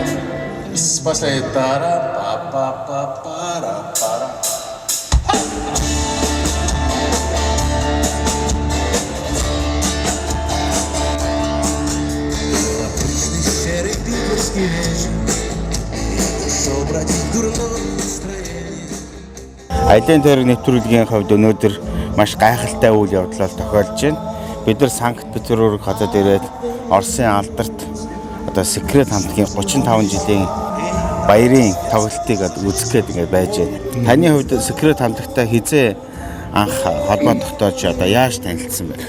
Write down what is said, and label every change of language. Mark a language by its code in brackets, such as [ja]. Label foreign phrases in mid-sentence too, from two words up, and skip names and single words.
[ru] После тара-па-па-па-пара-пара. Обычный серый питерский вечер. Ушел бродить дурное настроение. [mn] Аялын тойрог нэвтрүүлгийн хувьд өнөөдөр маш гайхалтай үйл явдлаар тохиолдож байна. Бид нар Санкт-Петербург хотод ирээд Оросын алдарт одоо секрет хамтлагийн 35 жилийн баярын тоглолтыг үзэх гээд ингээд байж байна. Таны хувьд секрет хамтлагтай хизээ анх холбоо тогтоож одоо яаж танилцсан бэ?